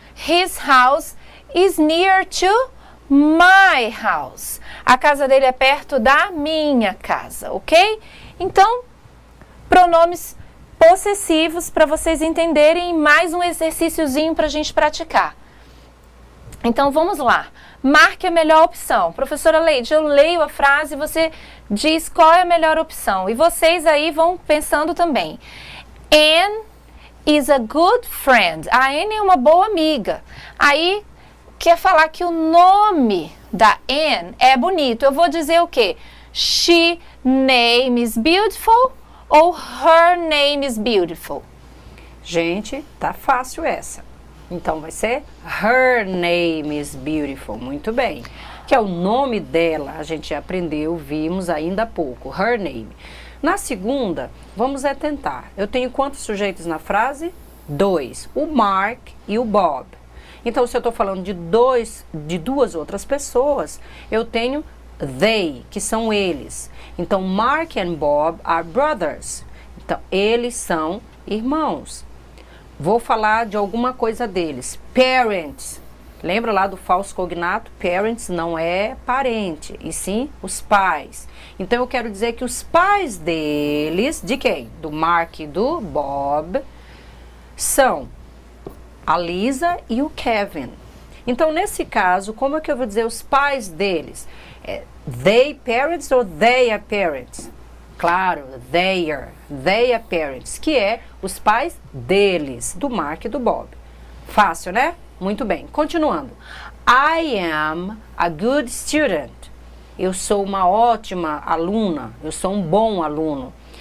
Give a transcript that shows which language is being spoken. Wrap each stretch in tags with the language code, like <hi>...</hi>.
<en>His house is near to my house.</en> <pt>A casa dele é perto da minha casa, ok? Então, pronomes possessivos para vocês entenderem, mais um exercíciozinho para a gente praticar. Então, vamos lá. Marque a melhor opção. Professora Leide, eu leio a frase e você diz qual é a melhor opção. E vocês aí vão pensando também.</pt> <en>Anne is a good friend.</en> <pt>A Anne é uma boa amiga. Aí, quer falar que o nome da Anne é bonito. Eu vou dizer o quê?</pt> <en>She name is beautiful ou her name is beautiful?</en> <pt>Gente, tá fácil essa. Então, vai ser</pt> <en>her name is beautiful.</en> <pt>Muito bem. Que é o nome dela. A gente já aprendeu, vimos ainda há pouco. Her name. Na segunda, vamos tentar. Eu tenho quantos sujeitos na frase? 2. O Mark e o Bob. Então, se eu estou falando de duas outras pessoas, eu tenho they, que são eles.</pt> <en>Então, Mark and Bob are brothers.</en> <pt>Então, eles são irmãos. Vou falar de alguma coisa deles. Parents. Lembra lá do falso cognato? Parents não é parente, e sim os pais. Então, eu quero dizer que os pais deles, de quem? Do Mark e do Bob, são a Lisa e o Kevin. Então, nesse caso, como é que eu vou dizer os pais deles?</pt> <en>They parents ou they are parents?</en> <pt>Claro,</pt> <en>they are parents,</en> <pt>que é os pais deles, do Mark e do Bob. Fácil, né? Muito bem. Continuando.</pt> <en>I am a good student.</en> <pt>Eu sou uma ótima aluna. Eu sou um bom aluno.</pt>